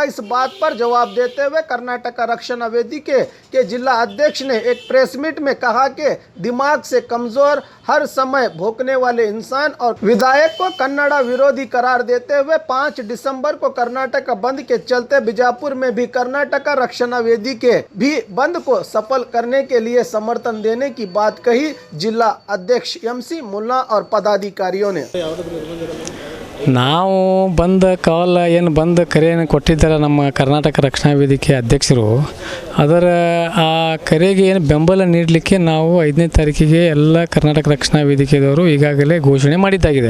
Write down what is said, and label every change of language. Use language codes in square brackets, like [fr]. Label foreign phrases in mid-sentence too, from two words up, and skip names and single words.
[hi] इस बात पर जवाब देते हुए कर्नाटका रक्षणा वेदिके के जिला अध्यक्ष ने एक प्रेस मीट में कहा कि दिमाग से कमजोर, हर समय भौंकने वाले इंसान और विधायक को कन्नड़ा विरोधी करार देते हुए 5 दिसंबर को कर्नाटक बंद के चलते बीजापुर में भी कर्नाटका रक्षणा वेदिके भी बंद को सफल करने के लिए समर्थन देने की बात कही। जिला अध्यक्ष MC मुल्ला और पदाधिकारियों ने [kn] ನಾವು ಬಂದ ಕಾಲ್ ಏನು ಬಂದ ಕರೆಯನ್ನು ಕೊಟ್ಟಿದ್ದಾರೆ ನಮ್ಮ ಕರ್ನಾಟಕ ರಕ್ಷಣಾ ವೇದಿಕೆ ಅಧ್ಯಕ್ಷರು. ಅದರ ಆ ಕರೆಗೆ ಏನು ಬೆಂಬಲ ನೀಡಲಿಕ್ಕೆ ನಾವು 5ನೇ ತಾರೀಕಿಗೆ ಎಲ್ಲ ಕರ್ನಾಟಕ ರಕ್ಷಣಾ ವೇದಿಕೆದವರು ಈಗಾಗಲೇ ಘೋಷಣೆ ಮಾಡಿದ್ದಾಗಿದೆ.